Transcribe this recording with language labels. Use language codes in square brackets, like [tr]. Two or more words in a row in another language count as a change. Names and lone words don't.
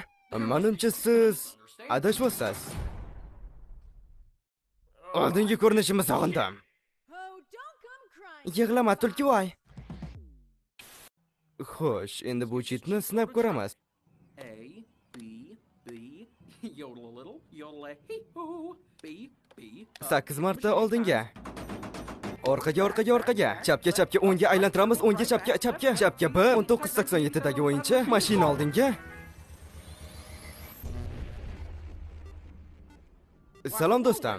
[uz] Menimcha siz adashmasiz. Oldingi ko'rinishimni sog'indim. Yig'lama tulkivoy. Xo'sh, endi bu chitni sinab ko'ramiz. [en] A B B yodel a little, yodel a hee hoo, B B [uz] 8 marta oldinga. Orqaga. Chapga o'ngga aylantiramiz, o'ngga chapga. Chapga B 1987 dagi o'yinchi, mashina oldinga. Salom do'stim.